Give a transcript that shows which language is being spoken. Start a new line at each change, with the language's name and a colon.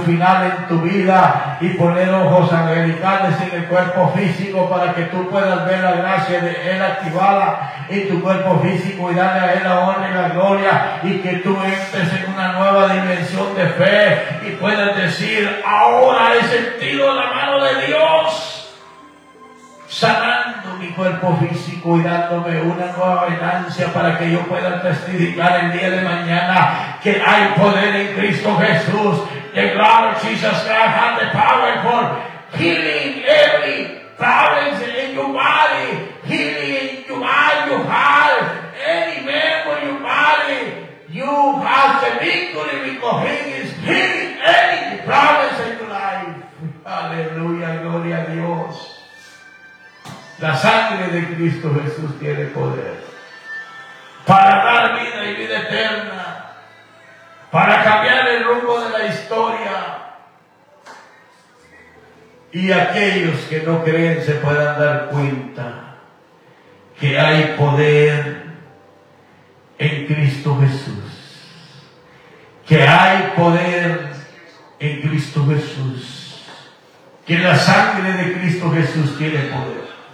Spanish: final en tu vida y poner ojos angelicales en el cuerpo físico para que tú puedas ver la gracia de Él activada en tu cuerpo físico y darle a Él la honra y la gloria, y que tú entres en una nueva dimensión de fe y puedas decir: ahora he sentido la mano de Dios sanando mi cuerpo físico y dándome una nueva venancia para que yo pueda testificar el día de mañana que hay poder en Cristo Jesús.
English: The Lord Jesus Christ has the power for healing every problem in your body, healing in your mind, your heart, any member of your body. You have the victory because He is healing any problems in your life.
Spanish: Aleluya, gloria a Dios. La sangre de Cristo Jesús tiene poder para dar vida y vida eterna, para cambiar el rumbo de la historia, y aquellos que no creen se puedan dar cuenta que hay poder en Cristo Jesús, que hay poder en Cristo Jesús, que la sangre de Cristo Jesús tiene poder.